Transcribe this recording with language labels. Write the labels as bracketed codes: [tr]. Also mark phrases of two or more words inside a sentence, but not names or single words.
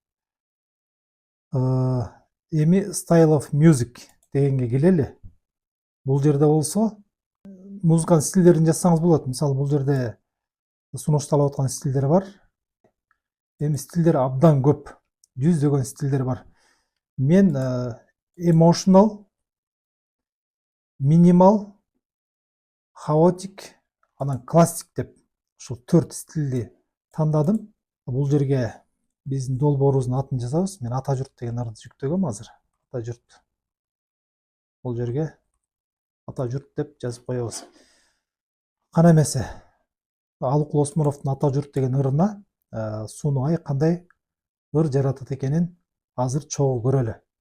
[ky] Эми [en] Style of Music [ky] дегенге келели. Бул жерде болсо музыканын стилдерин жазсаңыз болот. Мисалы, бул жерде сунушталып аткан стилдер бар. Эми стилдер абдан көп. Жүздөгөн стилдер бар. [en] Мен emotional, minimal, chaotic, [ky] анан классик деп ушул 4 стилди тандадым. Бул жерге биздин долбоорубуздун атын жазабыз. Мен Ата журт деген ырды жүктөгөм азыр. Ата журт. Бул жерге Ата журт деп жазып коебуз. Кана эмесе, Алыкул Осмоновдун Ата журт деген ырына Суну ай кандай ыр жаратат экенин азыр чогуу көрөлү.